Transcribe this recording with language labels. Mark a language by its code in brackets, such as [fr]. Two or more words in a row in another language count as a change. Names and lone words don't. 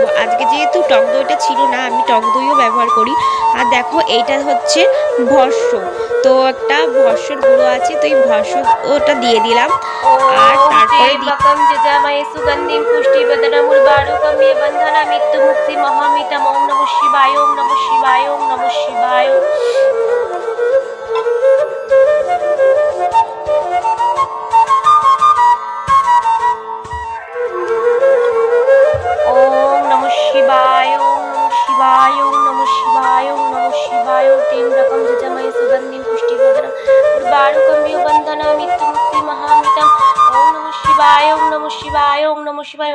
[bn] আজকে যেহেতু টক দইটা ছিল না, আমি টক দইও ব্যবহার করি। আর দেখো এইটা হচ্ছে ভস্য, তো একটা ভস্যর গুঁড়ো আছে, তো এই ভস্য ওটা দিয়ে দিলাম। [sa] আর তারপরে সুগন্ধিম পুষ্টি বেদনামূলবারুকম্যে বন্ধনা মৃত্যু মুক্তি মহামিতম। ওম নমঃ শিবায়, ওম নমঃ শিবায়, ওম নমঃ শিবায়। ওম নমঃ শিবায়, ওম নমঃ শিবায়, ওম নমঃ শিবায়, ওম নমঃ শিবায়। [bn] তিন রকম [sa] যজময় সুগন্ধিম পুষ্টি বেদনামূলবারুকম্যে বন্ধনা মৃত্যু মুক্তি মহামিতম। ওম নমঃ শিবায়, ওম নমঃ শিবায়, ওম নমঃ শিবায়।